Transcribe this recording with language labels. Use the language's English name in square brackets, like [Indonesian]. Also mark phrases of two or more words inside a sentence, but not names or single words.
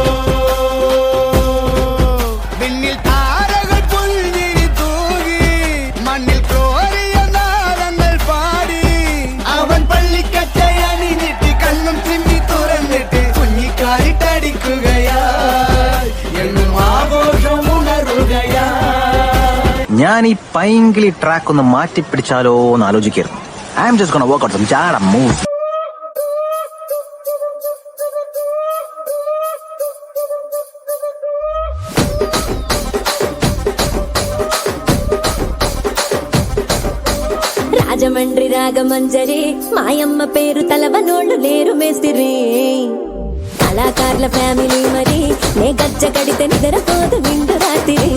[Malayalam] വിണ്ണിൽ താരകൾ പുൽഞ്ഞിരി തൂകി മണ്ണിൽ കോരിയ നാളങ്ങൾ പാടി അവൻ പള്ളിക്കച്ചയണിഞ്ഞിട്ട് കണ്ണും ചിമ്മി തുറന്നിട്ട് കുഞ്ഞിക്കാരിട്ടടിക്കുകയായി എന്നും ആഘോഷം ഉണരുകയാ. ഞാൻ ഈ പൈങ്കിളി ട്രാക്ക് ഒന്ന് മാറ്റിപ്പിടിച്ചാലോ എന്ന് ആലോചിക്കായിരുന്നു. [English] I am just gonna work out some ജാഡ moves. [Telugu] రాజమండ్రి రాగమంజరి మాయమ్మ పేరు తలవనోళ్ళు లేరు మేస్తిరి కళాకారుల ఫ్యామిలీ మరి నే గజ్జ కడితే నిద్రపోదు నిండు రాత్రి